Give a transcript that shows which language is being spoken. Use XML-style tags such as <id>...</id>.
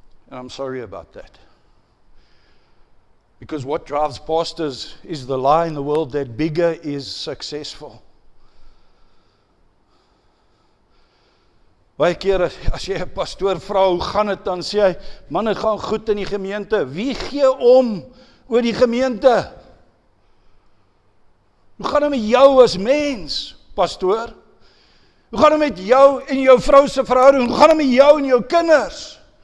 <en>And I'm sorry about that. Because what drives pastors is the lie in the world that bigger is successful.</en> <af>Baie keer as jy 'n pastoor vra, hoe gaan dit, dan sê hy, man, dit gaan goed in die gemeente. Wie gee om oor die gemeente? Hoe gaan dit met jou as mens, pastoor? Hoe gaan dit met jou en jou vrou se verhouding? Hoe gaan dit met jou en jou kinders?</af>